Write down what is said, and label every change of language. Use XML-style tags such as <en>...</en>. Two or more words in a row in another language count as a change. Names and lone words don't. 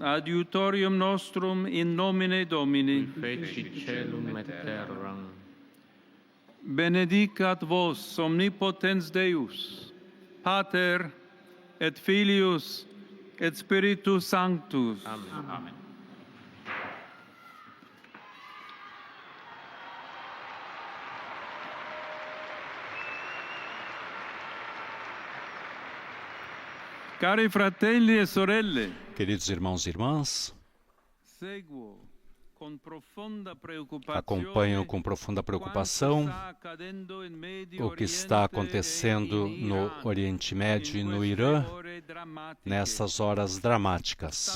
<la>adiutorium nostrum in nomine Domini, Feci celum et terram. benedicat vos omnipotens Deus, Pater et Filius et Spiritus Sanctus. Amen. Amen.</la> <it>Cari fratelli e sorelle,</it> <pt>Queridos irmãos e irmãs,</pt> <it>seguo com profunda preocupazione</it> <pt>acompanho com profunda preocupação o que está acontecendo no Oriente Médio e no Irã nessas horas dramáticas.</pt>